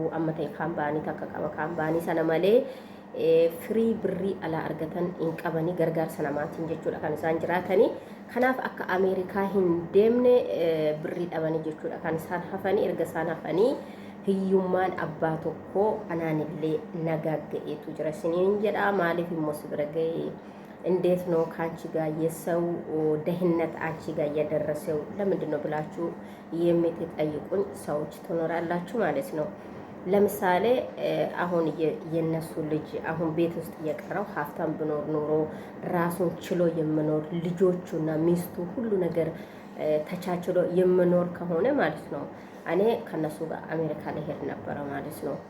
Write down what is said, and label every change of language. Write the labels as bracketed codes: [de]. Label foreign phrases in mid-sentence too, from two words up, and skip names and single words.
[om] Amma ta'e kaambaanii takka qaba. Kaambaanii sana malee firii birrii alaa argatan hin qabanii gargaarsa namaatiin jechuudha kan isaan jiraatanii. Kanaaf akka Ameerikaa hin deemne birrii dhabanii jechuudha kan isaan hafanii. Erga isaan hafanii hiyyummaan abbaa tokko anaanillee nagagga'eetu jira siniin jedha. Maaliif immoo si bira ga'ee [am] እንዴት ነው ካንቺ ጋር የሰው ደህንነት አንቺ ጋር እየደረሰው ለምንድን ነው ብላችሁ የምትጠይቁኝ ሰዎች ትኖራላችሁ ማለት ነው። ለምሳሌ አሁን የነሱ ልጅ አሁን ቤት ውስጥ እየቀረው ሀብታም ብኖር ኖሮ ራሱን ችሎ የምኖር ልጆቹና ሚስቱ ሁሉ ነገር ተቻችሎ የምኖር ከሆነ ማለት ነው እኔ ከነሱ ጋር አሜሪካ ላይ ሄድ ነበር ማለት ነው።